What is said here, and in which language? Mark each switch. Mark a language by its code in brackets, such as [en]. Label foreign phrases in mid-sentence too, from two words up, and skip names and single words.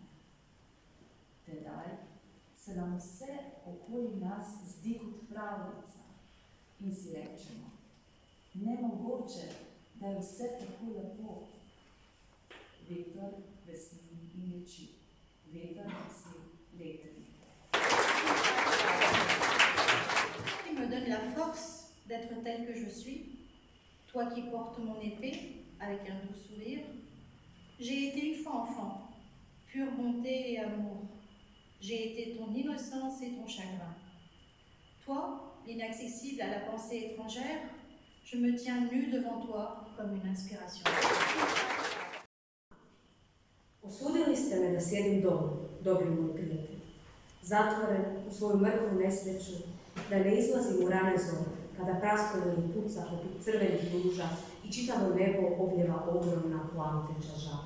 [sl] Tedaj se nam vse okoli nas zdi kot pravljica in si rečemo, nemogoče, da je vse tako lepo. Veter vesni in leči, veter nosi lepe dneve. [fr] Tu me donnes la force d'être telle que je suis, toi qui portes mon épée avec un doux sourire. J'ai été une fois enfant, pure bonté et amour. J'ai été ton innocence et ton chagrin. Toi, l'inaccessible à la pensée étrangère, je me tiens nue devant toi comme une inspiration. [hr] Osudili ste me da sjedim doma, dobri moj prijatelj, zatvoren u svoju mrtvu nesreću, da ne izlazim u rane zore, kada praskolini puca poput crvenih ruža i čitavo nebo obljeva ogromna plamteća žala.